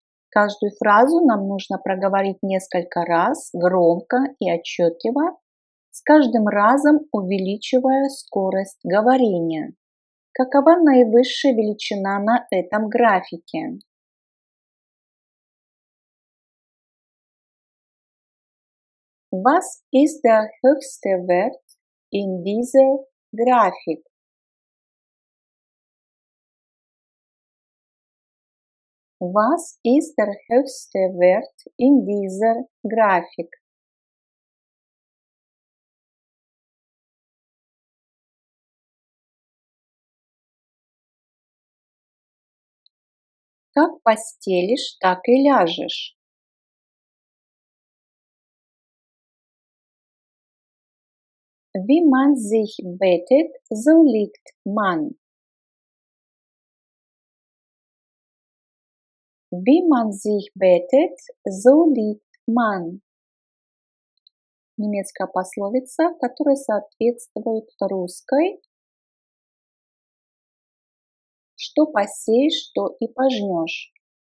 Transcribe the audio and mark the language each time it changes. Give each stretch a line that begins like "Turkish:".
Russian: Каждую фразу нам нужно проговорить несколько раз, громко и отчетливо, с каждым разом увеличивая скорость говорения. Какова наивысшая величина на этом графике?
German: Was ist der höchste Wert in dieser Grafik? Was ist der höchste Wert in dieser Grafik?
Russian: Как постелишь, так и ляжешь.
German: Wie man sich bettet, so liegt man. Wie man sich bettet, so liegt man.
Russian: Немецкая пословица, которая соответствует русской. Что посеешь, то и пожнешь.